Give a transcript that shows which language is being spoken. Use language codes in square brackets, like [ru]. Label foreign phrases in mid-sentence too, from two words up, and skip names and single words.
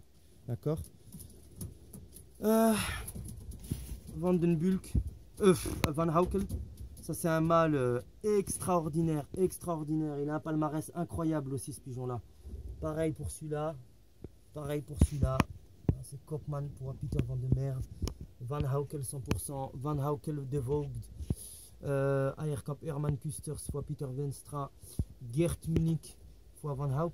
[fr] D'accord. Vandenbulk, Van Haukel. Ça c'est un mâle extraordinaire, extraordinaire. Il a un palmarès incroyable aussi ce pigeon-là. Pareil pour celui-là. Pareil pour celui-là. C'est Kopman pour Peter van der Merwe. Van Haukel 100%. Van Haukel de Voogd. Eierkamp Herman Kusters fois Peter Wenstra. Gert Munich fois Van Haukel.